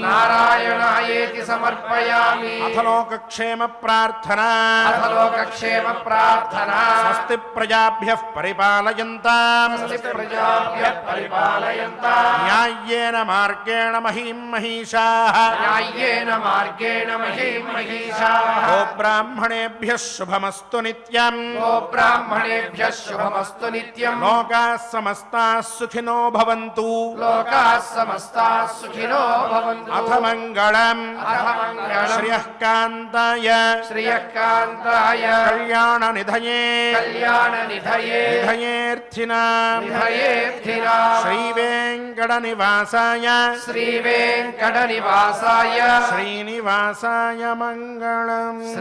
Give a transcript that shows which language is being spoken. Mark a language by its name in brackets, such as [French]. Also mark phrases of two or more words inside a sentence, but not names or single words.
[Sanskrit] అథ లోకక్షేమ ప్రార్థనా. స్వస్తి ప్రజాభ్యః పరిపాలయంతాం న్యాయ్యేన మార్గేణ మహీం మహిషాః. ఓ బ్రాహ్మణేభ్యః శుభమస్తు నిత్యం. లోకాః సమస్తాః సుఖినో భవంతు. అథ మంగళం. శ్రియః కాంతాయ కళ్యాణ నిధయే నిధయేర్థినాం శ్రీ వెంకట నివాసాయ శ్రీనివాసాయ మంగళం.